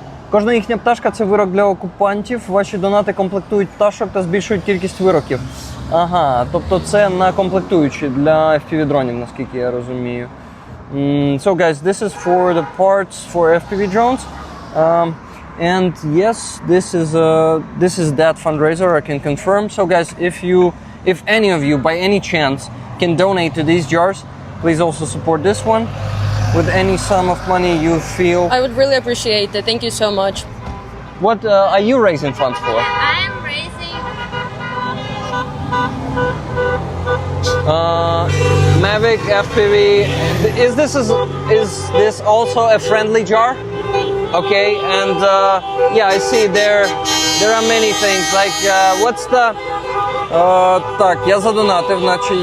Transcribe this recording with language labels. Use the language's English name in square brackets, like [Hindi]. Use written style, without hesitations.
[Ukrainian] Кожна їхня пташка – це вирок для окупантів. Ваші донати комплектують пташок та збільшують кількість вироків. Ага, тобто це на комплектуючі для FPV-дронів, наскільки я розумію. [English] So guys, this is for the parts for FPV drones. And yes, this is that fundraiser, I can confirm. So guys, if any of you by any chance can donate to these jars, please also support this one with any sum of money you feel. I would really appreciate it. Thank you so much. What are you raising funds for? I am raising Mavic FPV. Is this also a friendly jar? Okay, and yeah, I see there are many things. Like what's the [Ukrainian] так, я задонатив, наче є.